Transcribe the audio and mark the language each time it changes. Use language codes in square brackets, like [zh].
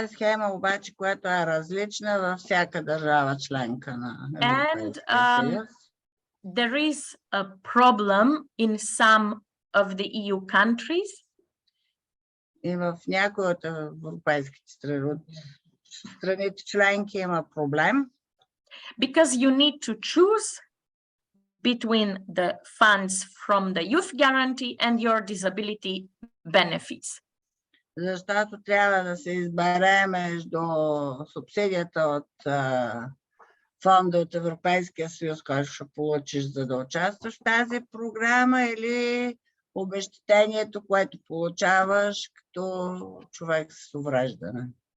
[bg] Това е схема обаче, която е различна във всяка държава членка на Европейския съюз. [en] There is a problem in some of the EU countries. [bg] И в някои от европейските страните членки има проблем. [en] Because you need to choose between the funds from the youth guarantee and your disability benefits. [bg] Защото трябва да се избере между субсидията от фонда от Европейския съюз, който ще получиш, за да участваш в тази програма, или обезщетението, което получаваш като човек с увреждане.